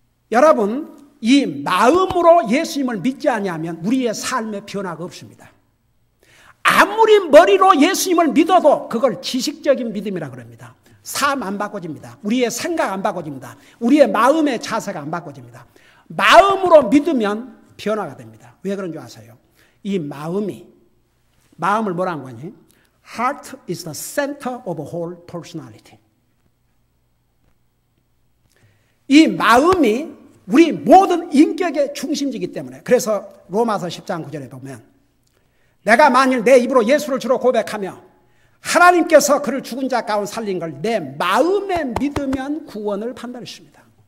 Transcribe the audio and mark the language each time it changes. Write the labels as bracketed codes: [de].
[ko] 여러분, 이 마음으로 예수님을 믿지 아니하면 우리의 삶의 변화가 없습니다. 아무리 머리로 예수님을 믿어도 그걸 지식적인 믿음이라 그럽니다. 삶 안 바꿔집니다. 우리의 생각 안 바꿔집니다. 우리의 마음의 자세가 안 바꿔집니다. 마음으로 믿으면 변화가 됩니다. 왜 그런 줄 아세요? 이 마음을 뭐라는 거니? [en] Heart is the center of whole personality. [ko] 이 마음이 우리 모든 인격의 중심지이기 때문에, 그래서 로마서 10장 9절에 보면 내가 만일 내 입으로 예수를 주로 고백하며 하나님께서 그를 죽은 자 가운데 살린 걸 내 마음에 믿으면 구원을 판단했습니다.